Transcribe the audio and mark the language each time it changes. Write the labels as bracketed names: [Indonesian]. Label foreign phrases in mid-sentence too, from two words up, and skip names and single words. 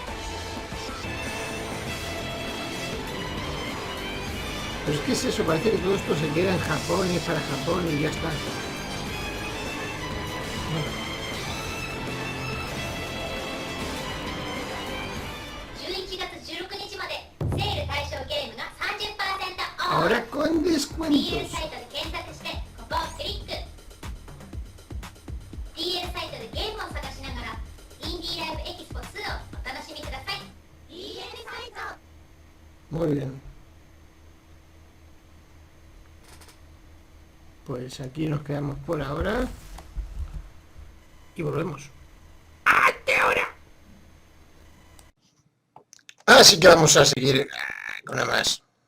[Spanish] Pero es que es eso, parece que todo esto se queda en Japón y es para Japón y ya está. Bueno. [Japanese] 11 月16日までセール対象ゲームが 30% off [Spanish] Ahora con DL descuentos. [Japanese] サイトで検索してここをクリック DL サイトでゲームを探しながらインディーライブエキスポ2をお楽しみください DL サイト [Spanish] Muy bien. Pues aquí nos quedamos por ahora. Y volvemos. ¡Hasta ahora! Así que vamos a seguir con nada más.